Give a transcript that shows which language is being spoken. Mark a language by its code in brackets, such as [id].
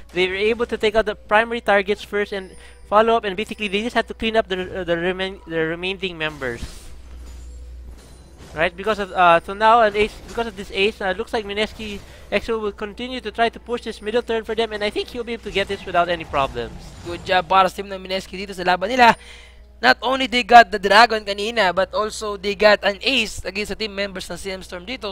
[en] They were able to take out the primary targets first and follow up, and basically they just had to clean up the remaining members. Right, because of so now because of this ace, looks like Mineski Exo will continue to try to push this middle turn for them, and I think he'll be able to get this without any problems. Good job [tl] para sa team ng Mineski dito sa laban nila. [en] Not only they got the Dragon kanina, but also they got an ace against the team members [tl] ng CMStorm dito.